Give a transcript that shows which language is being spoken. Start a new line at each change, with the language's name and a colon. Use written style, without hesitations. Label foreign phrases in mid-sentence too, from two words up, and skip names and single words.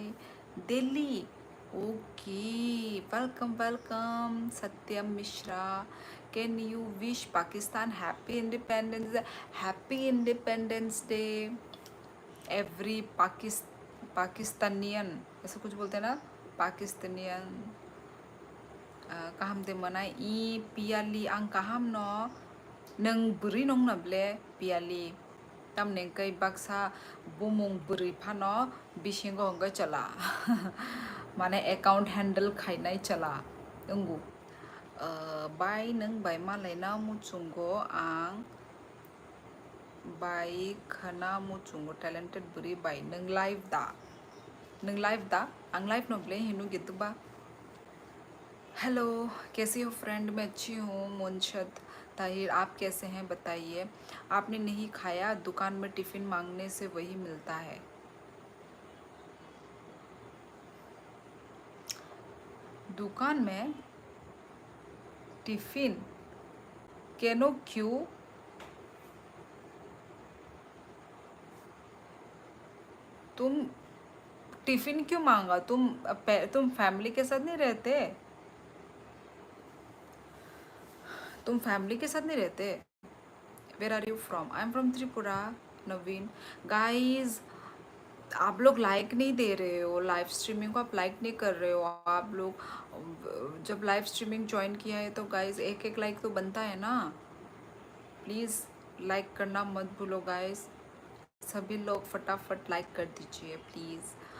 English: Delhi, okay, welcome welcome. Satyam Mishra, can you wish Pakistan happy independence? happy independence day every Pakistanian,
Hindi: ऐसा कुछ बोलते हैं ना, पाकिस्तानियन।
Kok Borok: kaham de mana I piali ang kaham no neng beri nong nable piali tam neng kai baksa bumung beri phano bisingo hongga chala mane
English: account handle
Kok Borok: khainai chala ungu bai neng bai malai na muchungo ang bai khana muchungo talented beri bai neng live da ang live noble hinu gitu ba।
Hindi: हेलो, कैसी हो फ्रेंड? मैं अच्छी हूँ। मुंशद ताहिर, आप कैसे हैं बताइए? आपने नहीं खाया? दुकान में टिफ़िन मांगने से वही मिलता है। दुकान में टिफ़िन केनो क्यों? तुम टिफिन क्यों मांगा? तुम फैमिली के साथ नहीं रहते? तुम फैमिली के साथ नहीं रहते?
English: Where are you from? I am from Tripura. Naveen.
Hindi: गाइस, आप लोग लाइक नहीं दे रहे हो
English: live streaming
Hindi: को, आप लाइक नहीं कर रहे हो आप लोग। जब
English: live streaming
Hindi: ज्वाइन किया है तो गाइस एक एक लाइक तो बनता है ना।
English: please like
Hindi: करना मत भूलो गाइस, सभी लोग फटाफट लाइक कर दीजिए प्लीज़।